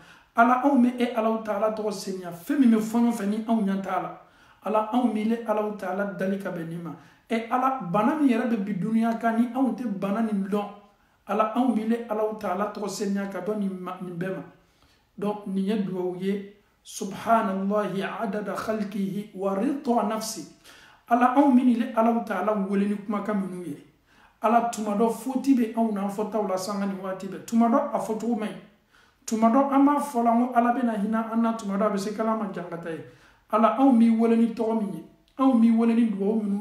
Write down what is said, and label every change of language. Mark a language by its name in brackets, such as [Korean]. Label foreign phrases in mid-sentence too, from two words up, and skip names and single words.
[Bambara] ala anw bɛ e Alahu Taala tɔgɔ seniya fɛn min bɛ fɔɲɔn fɛ ni anw ɲɛ t'a la. ala anw b'i le Alahu Taala dali ka bɛn nin ma. ala bana min yɛrɛ bɛ bi duniya kan ni anw tɛ bana nin dɔn, ala anw b'i le Alahu Taala tɔgɔ seniya ka bɔ nin bɛɛ ma. [Arabic] donc [Bambara] nin ye duwawu ye [Arabic] سبحان الله عدد خلقه و رضا نفس. [Bambara] ala anw bɛ nin le Alahu Taala wele ni kumakan minnu ye. ala tuma dɔ foti bɛ anw n'an fɔtaw la sanga ni waati bɛɛ. tuma dɔ a fɔcogo man ɲi, tuma dɔ an b'a fɔ la ko ala bɛna hinɛ an na, tuma dɔ a bɛ se k'ala ma jankata ye. ala anw b'i wele ni tɔgɔ min ye, anw b'i wele ni duwawu minnu ye.